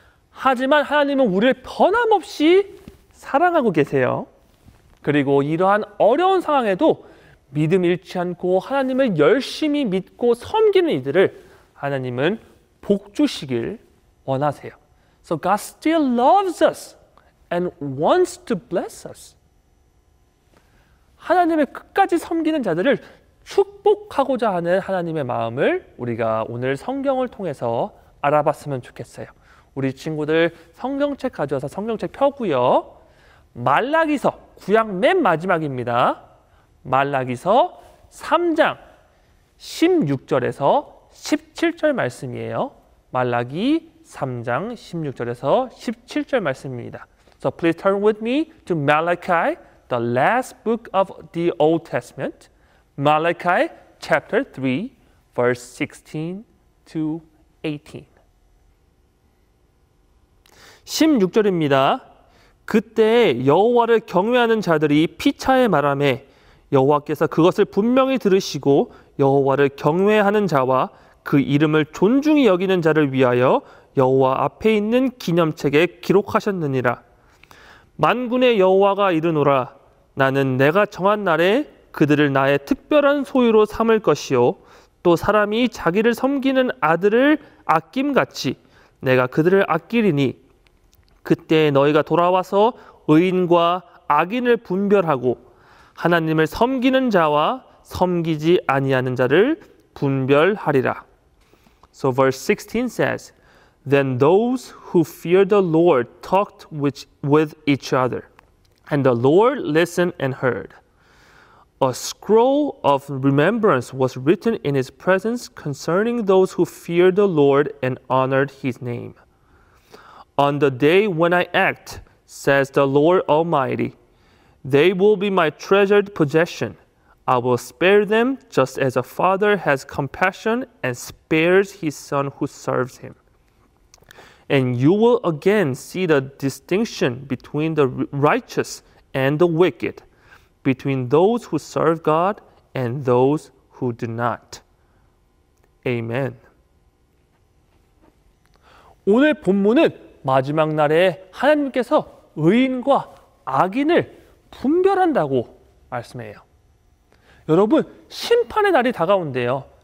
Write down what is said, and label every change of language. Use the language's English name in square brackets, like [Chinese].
[Korean] 하지만 하나님은 우리를 변함없이 사랑하고 계세요. 그리고 이러한 어려운 상황에도 믿음 잃지 않고 하나님을 열심히 믿고 섬기는 이들을 하나님은 복 주시길 원하세요. [English] So God still loves us and wants to bless us. [Korean] 하나님을 끝까지 섬기는 자들을 축복하고자 하는 하나님의 마음을 우리가 오늘 성경을 통해서 알아봤으면 좋겠어요. 우리 친구들 성경책 가져와서 성경책 펴고요. 말라기서 구약 맨 마지막입니다. 말라기서 3장 16절에서 17절 말씀이에요. 말라기 3장 16절에서 17절 말씀입니다. [English] So please turn with me to Malachi, the last book of the Old Testament. Malachi chapter 3, verse 16 to 18. [Korean] 16절입니다. 그때 여호와를 경외하는 자들이 피차에 말하매 여호와께서 그것을 분명히 들으시고 여호와를 경외하는 자와 그 이름을 존중히 여기는 자를 위하여 여호와 앞에 있는 기념책에 기록하셨느니라. 만군의 여호와가 이르노라. 나는 내가 정한 날에 그들을 나의 특별한 소유로 삼을 것이요 또 사람이 자기를 섬기는 아들을 아낌같이 내가 그들을 아끼리니 그때 너희가 돌아와서 의인과 악인을 분별하고 하나님을 섬기는 자와 섬기지 아니하는 자를 분별하리라. [English] So verse 16 says, Then those who feared the Lord talked with each other, and the Lord listened and heard. A scroll of remembrance was written in his presence concerning those who feared the Lord and honored his name. On the day when I act, says the Lord Almighty, they will be my treasured possession. I will spare them just as a father has compassion and spares his son who serves him. And you will again see the distinction between the righteous and the wicked, between those who serve God and those who do not. Amen. [Korean] 오늘 본문은 마지막 날에 하나님께서 의인과 악인을 분별한다고 말씀해요. 여러분, 심판의 날이 다가온대요.